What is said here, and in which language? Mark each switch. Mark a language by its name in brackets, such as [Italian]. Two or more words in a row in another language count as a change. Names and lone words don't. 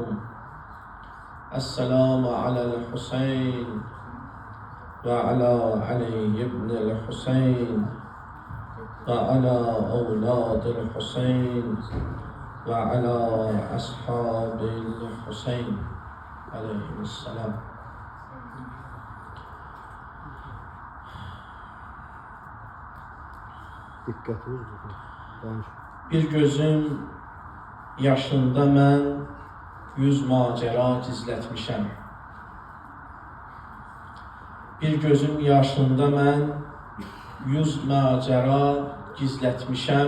[Arabic] السلام على الحسين وعلى علي بن الحسين وعلى أولاد الحسين وعلى أصحاب الحسين عليهم السلام. [Azerbaijani] Bir gözüm yaşında mən 100 macəra gizlətmişəm. Bir gözüm yaşında mən 100 macəra gizlətmişəm.